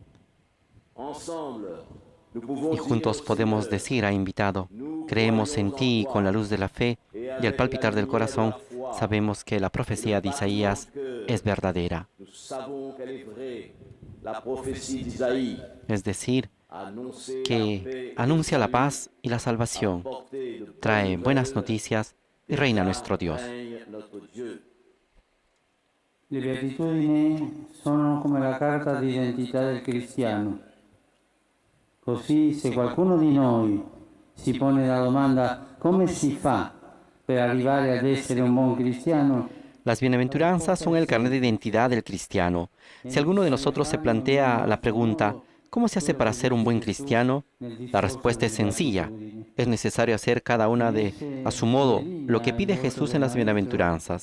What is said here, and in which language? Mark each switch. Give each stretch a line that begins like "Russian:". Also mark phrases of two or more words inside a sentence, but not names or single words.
Spanish: Y juntos podemos decir, ha invitado, creemos en ti y con la luz de la fe y al palpitar del corazón sabemos que la profecía de Isaías es verdadera. Es decir, que anuncia la paz y la salvación, trae buenas noticias y reina nuestro Dios.
Italian: Le beatitudini sono come la carta d'identità del cristiano. Così, se qualcuno di noi si pone la domanda come si fa per arrivare ad essere un buon cristiano,
Spanish: Las bienaventuranzas son el carnet de identidad del cristiano. Si alguno de nosotros se plantea la pregunta, ¿cómo se hace para ser un buen cristiano? La respuesta es sencilla. Es necesario hacer cada una a su modo lo que pide Jesús en las bienaventuranzas.